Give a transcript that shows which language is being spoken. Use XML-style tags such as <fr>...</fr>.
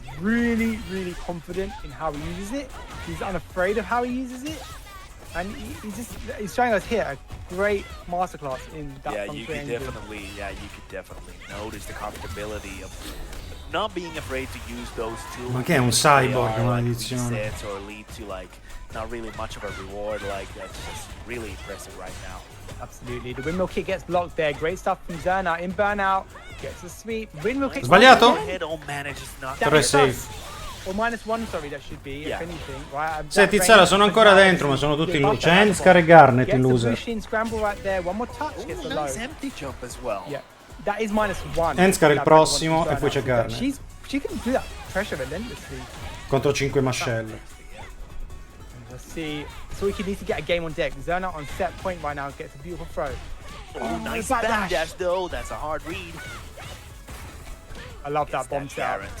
<en>He's really, really confident in how he uses it. He's unafraid of how he uses it. And he's showing us here a great masterclass in that function engine. You could definitely notice the comfortability of not being afraid to use those tools.</en> <it>Ma che è un cyborg, maledizione.</it> <en>Or lead to like not really much of a reward. Like, that's just really impressive right now. Absolutely. The windmill kick gets blocked there. Great stuff from Zera in burnout. Gets a sweep. Windmill kick.</en> <it>Sbagliato?</it> <en>Oh man, it just not.</en> <it>Però è safe.</it> <en>Or -1, sorry, that should be, if anything. Right,</en> <it>senti, Zera, sono ancora dentro, ma sono tutti in loser. C'è Hansar e Garnet in loser.</it> <en>Scramble right there. One more touch. Gets the low. Nice empty jump as well. Yeah. That is -1.</en> <it>Hansar il prossimo e poi c'è Garnet.</it> <en>She can do that pressure relentlessly.</en> <it>Contro 5 mascelle.</it> <en>Let's see. Suiki needs to get a game on deck. Zera on set point right now. Gets a beautiful throw. Oh, nice backdash though. That's a hard read. I love that bomb set.</en>